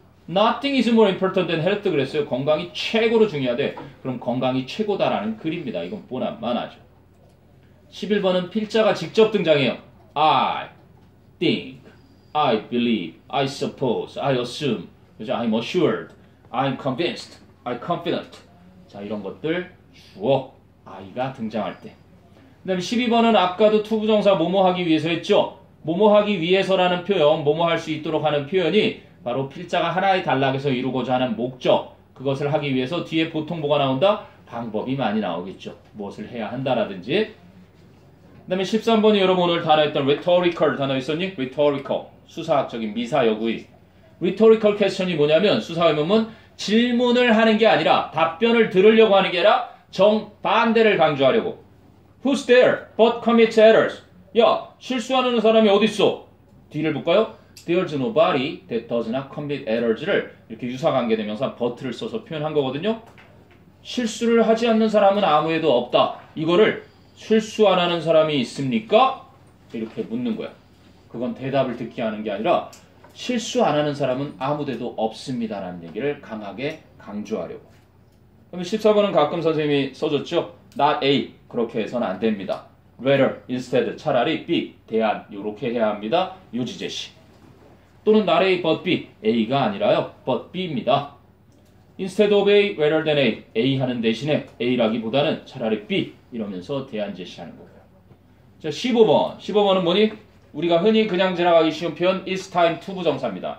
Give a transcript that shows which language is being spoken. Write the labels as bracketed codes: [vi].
[en] Nothing is more important than health [ko] 그랬어요. 건강이 최고로 중요하대. 그럼 건강이 최고다라는 글입니다. 이건 뻔한만하죠. 11번은 필자가 직접 등장해요. [en] I think, I believe, I suppose, I assume, [ko] 그죠? [en] I'm assured, I'm convinced, I'm confident. [ko] 자, 이런 것들 주어 I가 등장할 때. 그 다음에 12번은 아까도 투부정사 뭐뭐 하기 위해서 했죠. 뭐뭐 하기 위해서라는 표현, 뭐뭐 할 수 있도록 하는 표현이 바로 필자가 하나의 단락에서 이루고자 하는 목적, 그것을 하기 위해서 뒤에 보통 뭐가 나온다? 방법이 많이 나오겠죠. 무엇을 해야 한다라든지. 그 다음에 13번이 여러분 오늘 단어 했던 rhetorical 단어 있었니? rhetorical. 수사학적인 미사여구의. rhetorical question이 뭐냐면 수사의문은 질문을 하는 게 아니라 답변을 들으려고 하는 게 아니라 정반대를 강조하려고. [en] Who's there but commits errors? [ko] 야, 실수하는 사람이 어딨어? 뒤를 볼까요? [en] There's nobody that does not commit errors를 [ko] 이렇게 유사관계대명사 but를 써서 표현한 거거든요. 실수를 하지 않는 사람은 아무에도 없다. 이거를 실수 안 하는 사람이 있습니까? 이렇게 묻는 거야. 그건 대답을 듣게 하는 게 아니라 실수 안 하는 사람은 아무데도 없습니다라는 얘기를 강하게 강조하려고. 그러면 14번은 가끔 선생님이 써줬죠. [en] Not A. [ko] 그렇게 해서는 안 됩니다. [en] Rather, instead, [ko] 차라리 [en] B. [ko] 대안. 이렇게 해야 합니다. 요지 제시. 또는 [en] not A but B. [ko] A가 아니라요. [en] but B [ko] 입니다. [en] Instead of A, rather than A. [ko] A 하는 대신에 A라기보다는 차라리 B. 이러면서 대안 제시하는 거고요. 자, 15번. 15번은 뭐니? 우리가 흔히 그냥 지나가기 쉬운 표현 [en] It's time to [ko] 부정사입니다.